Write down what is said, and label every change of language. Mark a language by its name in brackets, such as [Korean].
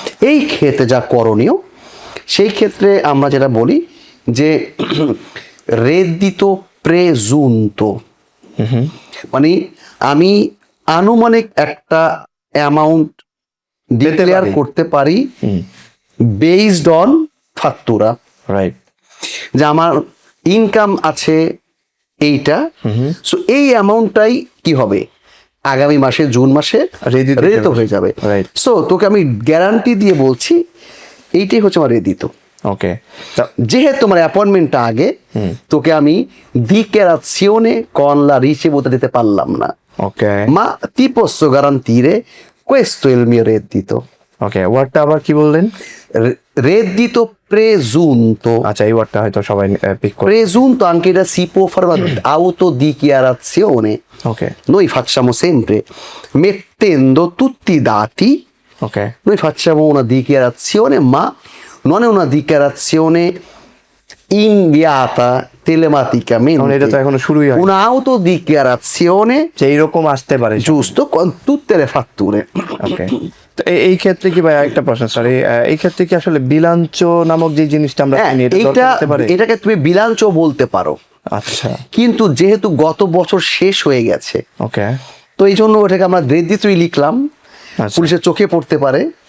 [Bangla] এই ক্ষেত্রে যা করণীয়, সেই ক্ষেত্রে আমরা যেটা বলি যে রেদিতো প্রেজুনতো, মানে আমি আনুমানিক একটা অ্যামাউন্ট ডিক্লেয়ার করতে পারি বেসড অন ফাত্তুরা, রাইট, যে আমার ইনকাম আছে এইটা, সো এই অ্যামাউন্টটাই কি হবে আগামী মাসে জুন মাসে রেডি তো হয়ে যাবে। সো তোকে আমি গ্যারান্টি দিয়ে বলছি এইটাই হচ্ছে আমার রেডি তো। ওকে, যেহেতু আমার অ্যাপয়েন্টমেন্টটা আগে, তোকে আমি [Italian] dichiarazione con la ricevuta [Bangla] দিতে পারলাম না। ওকে, [Italian] মা ti posso garantire questo è il mio reddito। [Bangla] ওকে, ওয়ার্ডটা আবার কি বললেন? [Italian] reddito presunto। [Bangla] আচ্ছা, এই ওয়ার্ডটা হয়তো সবাই পিক করে। [Italian] Presunto anche da si può fare autodichiarazione। ওকে, noi facciamo sempre mettendo tutti i dati, ওকে, noi facciamo una dichiarazione, ma non è una dichiarazione inviata telematicamente, [Bangla] এটা তো এখনো শুরুই হয়। [Italian] una autodichiarazione [Bangla] যে এইরকম আসতে পারে, [Italian] giusto, con tutte le fatture। [Bangla] ওকে, তো এই ক্ষেত্রে কি ভাই একটা প্রশ্ন, সরি, এই ক্ষেত্রে কি আসলে বিলাঞ্চ নামক যে জিনিসটা আমরা চিনি, এটা দরকার হতে পারে? এটাকে তুমি বিলাঞ্চ বলতে পারো। আচ্ছা, কিন্তু যেহেতু গত বছর শেষ হয়ে গেছে, ওকে, তো এই জন্য ওটাকে আমরা রেডিতোই লিখলাম, পুলিশের চোখে পড়তে পারে।